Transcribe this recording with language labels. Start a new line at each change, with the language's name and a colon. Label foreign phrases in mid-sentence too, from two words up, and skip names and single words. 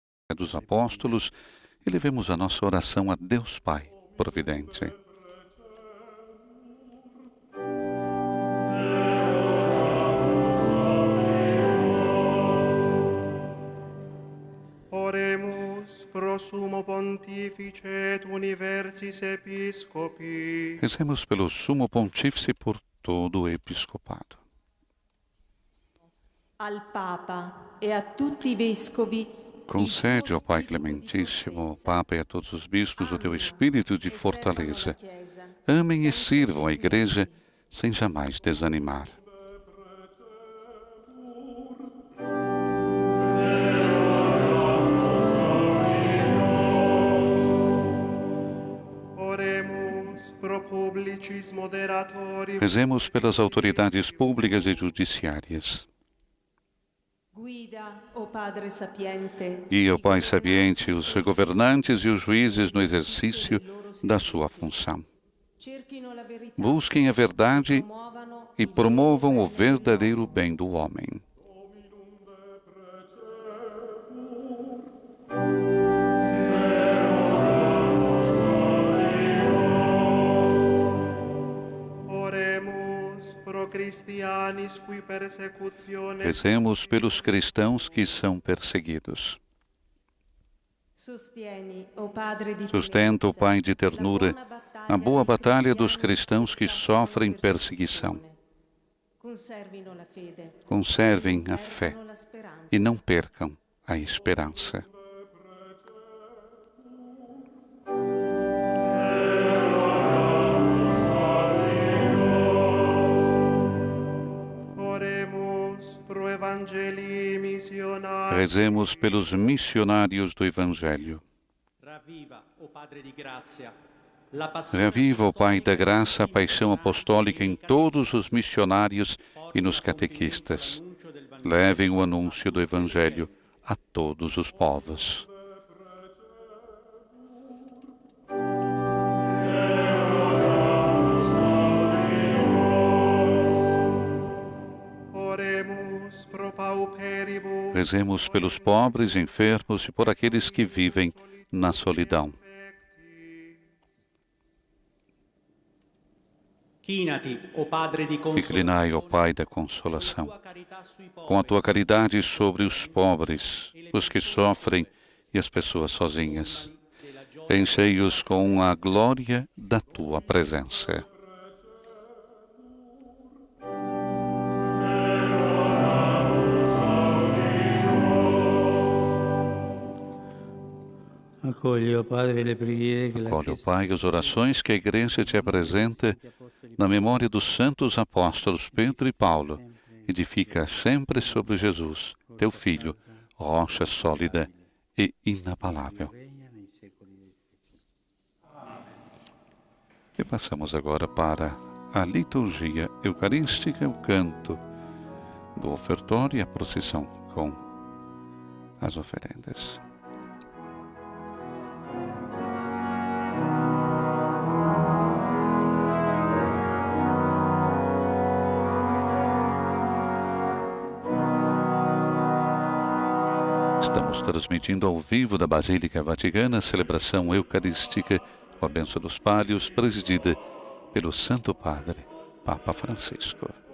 Portuguese: dos apóstolos, elevemos a nossa oração a Deus Pai providente.
Latin: Oremus pro sumo pontifice et universis episcopi.
Portuguese: Rezemos pelo Sumo Pontífice e por todo o Episcopado.
Italian: Al Papa e a tutti i vescovi.
Portuguese: Concede, ó Pai Clementíssimo, ao Papa e a todos os bispos o teu espírito de fortaleza. Amem e sirvam a Igreja sem jamais desanimar.
Latin: Oremus pro publicis moderatori.
Portuguese: Rezemos pelas autoridades públicas e judiciárias.
Italian: Guida, o Padre sapiente.
Portuguese: Guia, ó Pai sabiente, os governantes e os juízes no exercício da sua função.
Italian: Cerchino la verità.
Portuguese: Busquem a verdade e promovam o verdadeiro bem do homem.
Latin: Oremus pro Christianis cui persecutiones.
Portuguese: Rezemos pelos cristãos que são perseguidos.
Italian: Sostieni, o Padre di
Portuguese: Sustenta, o Pai de ternura, a boa batalha dos cristãos que
Italian: cristiani
Portuguese: sofrem perseguição.
Italian: Conservino la fede.
Portuguese: Conservem a fé
Italian: Perdano la speranza.
Portuguese: e não percam a esperança.
Latin: Oremus pro evangelii missionari.
Portuguese: Rezemos pelos missionários do Evangelho.
Italian: Ravviva, o Padre di grazia, la passione
Portuguese: Reaviva, ó Pai da graça, a paixão apostólica em todos os missionários e nos catequistas. Levem o anúncio do Evangelho a todos os povos.
Latin: Oremus pro pauperibus.
Portuguese: Rezemos pelos pobres, enfermos e por aqueles que vivem na solidão.
Italian: Chinati, o Padre di consolazione,
Portuguese: Inclinai, ó Pai da consolação,
Italian: tua carità sui
Portuguese: com a
Italian: poveri,
Portuguese: tua caridade sobre os pobres, os que sofrem e as pessoas sozinhas. Enchei-os com a glória da tua presença.
Italian: Accogli, o Padre, le preghiere che la
Portuguese: Acolhe, ó
Italian: Chiesa
Portuguese: Pai, as orações que a Igreja te apresenta na memória dos santos apóstolos Pedro e Paulo. Edifica sempre sobre Jesus, teu Filho, rocha sólida e inabalável.
Italian: regna nei secoli dei secoli.
Portuguese: E passamos agora para a liturgia eucarística, o canto do ofertório e a procissão com as oferendas. Estamos transmitindo ao vivo da Basílica Vaticana a celebração eucarística com a bênção dos pálios, presidida pelo Santo Padre, Papa Francisco.